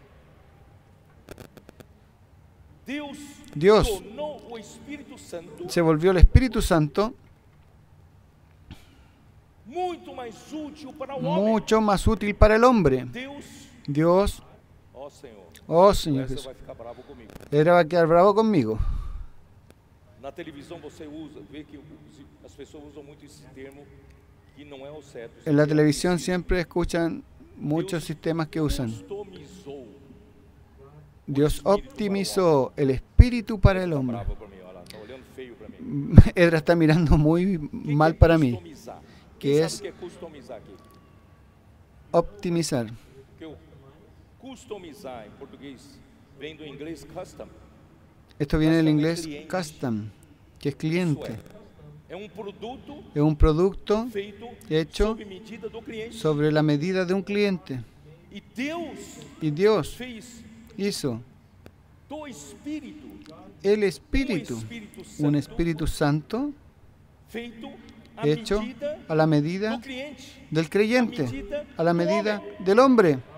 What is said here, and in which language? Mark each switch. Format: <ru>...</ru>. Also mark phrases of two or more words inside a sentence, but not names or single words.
<es>Dios se volvió el Espíritu Santo mucho más útil para el hombre. Dios, oh Señor Jesús, Él va a quedar bravo conmigo.</es> <pt>Na televisão você vê que as pessoas usam muito esse termo que não é o certo.</pt> <es>En la televisión siempre escuchan muchos sistemas que usan. Dios optimizó el espíritu para el hombre. Edra está mirando muy mal para mí. ¿Qué es optimizar? Customizar en portugués</es> <pt>vem do inglês custom.</pt> <es>Esto viene del inglés custom, que es cliente. Es un producto hecho</es> <pt>sob medida do cliente.</pt> <es>sobre la medida de un cliente. Y Dios hizo el Espíritu, un Espíritu Santo hecho a la medida del creyente, a la medida del hombre.</es>